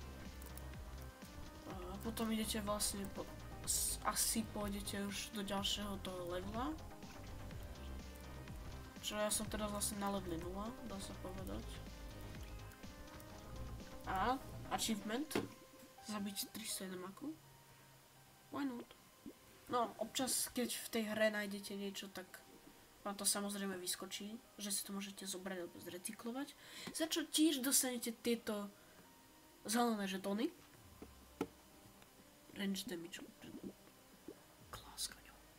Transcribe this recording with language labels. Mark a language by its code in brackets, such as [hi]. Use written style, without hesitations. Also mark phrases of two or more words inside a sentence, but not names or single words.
[sk] A potom idete vlastne asi pôjdete už do ďalšieho toho levela. Čo ja som teraz vlastne na leveli 0, dá sa povedať. A achievement. Zabiť 301 maku. [en] Why not? [sk] No, občas keď v tej hre nájdete niečo, tak vám to samozrejme vyskočí, že si to môžete zobrať alebo zrecyklovať. Za čo tiež dostanete tieto zelené žetóny. [en] Range damage. Kláskaňu.